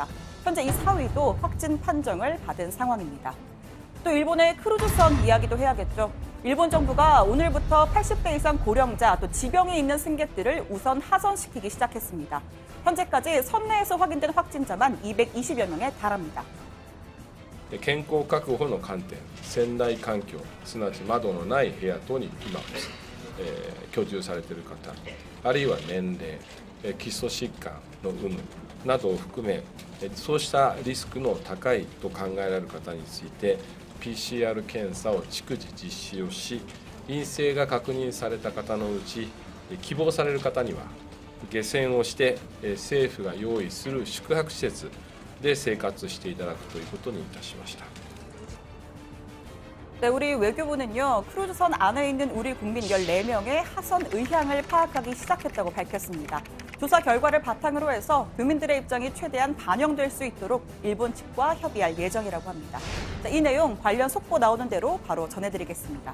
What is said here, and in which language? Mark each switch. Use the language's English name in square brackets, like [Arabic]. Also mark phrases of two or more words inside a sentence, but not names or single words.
[Korean] 현재 이 사위도 확진 판정을 받은 상황입니다. 또 일본의 크루즈선 이야기도 해야겠죠. 일본 정부가 오늘부터 80대 이상 고령자 또 지병이 있는 승객들을 우선 하선시키기 시작했습니다. 현재까지 선내에서 확인된 확진자만 220여 명에 달합니다. [Japanese] 健康確保の観点、船内環境、すなわち窓のない部屋等に今、居住されている方、あるいは年齢、基礎疾患の有無などを含め、そうしたリスクの高いと考えられる方について、PCR 検査を逐次実施をし、陰性が確認された方のうち、希望される方には、下船をして、政府が用意する宿泊施設、で生活していただくということにいたしました。 [Korean] 네, 우리 외교부는요, 크루즈선 안에 있는 우리 국민 14명의 하선 의향을 파악하기 시작했다고 밝혔습니다. 조사 결과를 바탕으로 해서 교민들의 입장이 최대한 반영될 수 있도록 일본 측과 협의할 예정이라고 합니다. 자, 이 내용 관련 속보 나오는 대로 바로 전해드리겠습니다.